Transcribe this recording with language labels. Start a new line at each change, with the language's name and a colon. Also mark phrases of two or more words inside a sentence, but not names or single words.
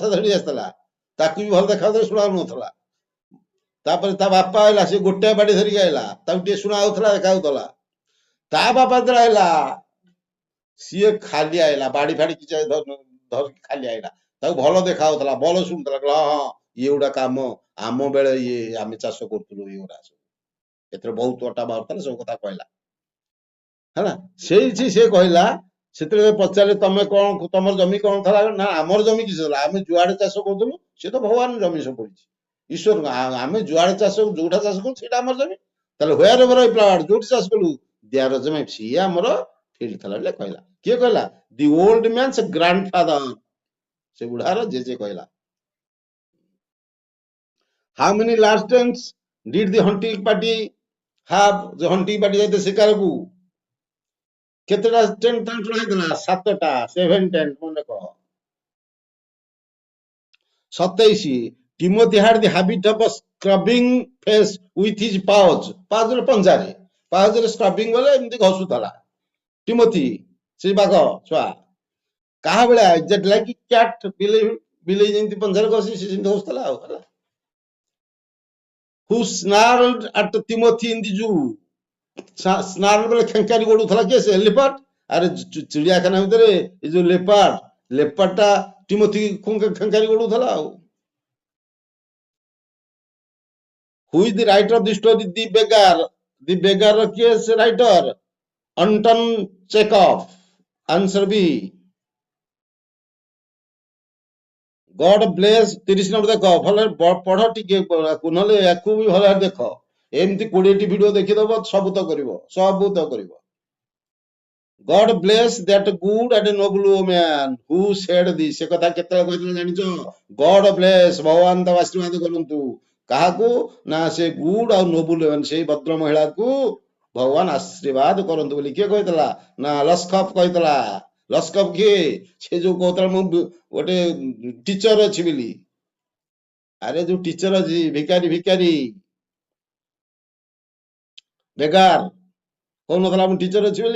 Odia: ଧରି ଆସିଥିଲା, ତାକୁ ବି ଭଲ ଦେଖାଉଥିଲା, ଶୁଣା ହଉନଥିଲା, ତାପରେ ତା ବାପା ଆଇଲା, ସେ ଗୋଟେ ବାଡି ଧରିକି ଆଇଲା, ତାକୁ ଟିକେ ଶୁଣା ହଉଥିଲା, ଦେଖା ହଉଥିଲା, ତା ବାପା ଯେତେବେଳେ ଆଇଲା ସିଏ ଖାଲି ଆଇଲା, ବାଡି ଫାଡି କିଛି ଧରିକି ଖାଲି ଆଇଲା, ତାକୁ ଭଲ ଦେଖା ହଉଥିଲା, ଭଲ ଶୁଣୁଥିଲା, କହିଲା ହଁ ଇଏ ଗୁଡା କାମ ଆମ ବେଳେ ଇଏ ଆମେ ଚାଷ କରୁଥିଲୁ, ଏଇଗୁଡା ସବୁ ଏଥିରେ ବହୁତ ଅଟା ବାହାରୁଥିଲା, ସବୁ କଥା କହିଲା ହେଲା। ସେଇଠି ସେ କହିଲା, ସେତେବେଳେ ପଚାରିଲେ ତମେ କଣ, ତମର ଜମି କଣ ଥିଲା, ନା ଆମର ଜମି କିଛି ଥିଲା, ଆମେ ଯୁଆଡେ ଚାଷ କରୁଥିଲୁ, ସେ ତ ଭଗବାନ ଜମି ସବୁ ପଡିଛି, ଈଶ୍ୱର ଆମେ ଯୁଆଡେ ଚାଷ ଯୋଉଟା ଚାଷ କରୁ ସେଇଟା ଆମର ଜମି, ତାହେଲେ
English: wherever I plowed,
Odia: ଯୋଉଠି ଚାଷ କଲୁ
English: there was my,
Odia: ସିଏ ଆମର ଫିଲ୍ଡ ଥିଲା ବୋଲି କହିଲା। କିଏ କହିଲା?
English: the old man's grandfather,
Odia: ସେ ବୁଢାର ଜେଜେ କହିଲା।
English: How many last tents did the hunting party have?
Odia: ଯୋଉ
English: hunting party
Odia: ଯାଇଥିଲେ ଶିକାରକୁ, କେତେଟା ଟେଣ୍ଟ ତାଙ୍କର ହେଇଥିଲା? 7ଟା, 7 ଟେଣ୍ଟ, ମନେ କହ। 27,
English: Timothy had the habit of scrubbing face with his paws,
Odia: ପାଉଜରେ ପଞ୍ଜାରେ, ପାଉଜରେ ସ୍କ୍ରବିଂ ବୋଲେ ଏମିତି ଘଷୁଥିଲା ଟିମୋଥି, ସେ ବାଘ ଛୁଆ, କାହା ଭଳିଆ?
English: exact like cat,
Odia: ବିଲେଇ ଯେମିତି ପଞ୍ଜାରେ ଘଷି ସେ ସେମିତି ଘଷୁଥିଲା ଆଉ ହେଲା।
English: who snarled at Timothy in the zoo,
Odia: ସ୍ନାର୍ଲ ବୋଲେ ଖେଙ୍କାରି ଗୋଡୁଥିଲା, କିଏ? ସେ ଲେପାର୍ଡ। ଆରେ ଚିଡିଆଖାନା ଭିତରେ ଏ ଯୋଉ ଲେପାର୍ଡଟା ଟିମୋଥି ଖେଙ୍କାରି ଗୋଡୁଥିଲା ଆଉ।
English: who is the writer of the story the beggar? the beggar
Odia: ର କିଏ ସେ ରାଇଟର? Anton Chekhov, ଆନ୍ସର ବି।
English: God bless
Odia: 30 ନମ୍ବର ଦେଖ, ଭଲ ପଢ ଟିକେ, ନହେଲେ ୟାକୁ ବି ଭଲ ଦେଖ, ଏମିତି 20ଟି ଭିଡିଓ ଦେଖିଦବ, ସବୁ ତ କରିବ, ସବୁ ତ କରିବ।
English: God bless that good and noble woman who said this,
Odia: ସେ କଥା କେତେବେଳେ କହିଥିଲେ ଜାଣିଛ?
English: God bless,
Odia: ଭଗବାନ ତାକୁ ଆଶୀର୍ବାଦ କରନ୍ତୁ, କାହାକୁ ନା ସେ ଗୁଡ ଆଉ ନୋବୁଲ ମାନେ ସେଇ ଭଦ୍ର ମହିଳାକୁ ଭଗବାନ ଆଶୀର୍ବାଦ କରନ୍ତୁ ବୋଲି କିଏ କହିଥିଲା ନା ଲସ୍କଫ କହିଥିଲା। ଲସ୍କଫ କିଏ ସେ ଯୋଉ କହୁଥିଲା ମୁଁ ଗୋଟେ ଟିଚର ଅଛି ବୋଲି। ଆରେ ଯୋଉ ଟିଚର ଅଛି ଭିକାରୀ ଭିକାରୀ ବେଗାର କହୁନଥିଲା ମୁଁ ଟିଚର ଅଛି ବୋଲି।